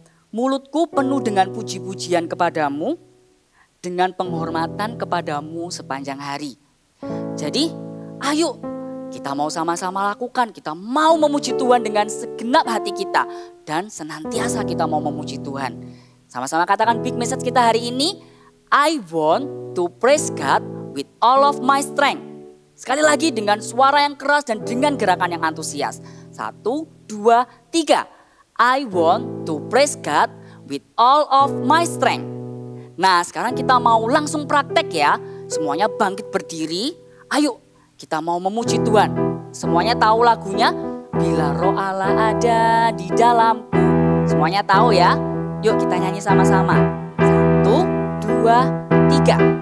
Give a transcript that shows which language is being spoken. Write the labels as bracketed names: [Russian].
[Indonesian] "Mulutku penuh dengan puji-pujian kepadamu, dengan penghormatan kepadamu sepanjang hari." Jadi ayo kita mau sama-sama lakukan. Kita mau memuji Tuhan dengan segenap hati kita. Dan senantiasa kita mau memuji Tuhan. Sama-sama katakan big message kita hari ini. [English] I want to praise God with all of my strength. [Indonesian] Sekali lagi dengan suara yang keras dan dengan gerakan yang antusias. 1, 2, 3. [English] I want to praise God with all of my strength. [Indonesian] Nah sekarang kita mau langsung praktek ya. Semuanya bangkit berdiri. Ayo kita mau memuji Tuhan. Semuanya tahu lagunya. bila Roh Allah ada di dalamku. Semuanya tahu ya? Yuk kita nyanyi sama-sama. 1, 2, 3.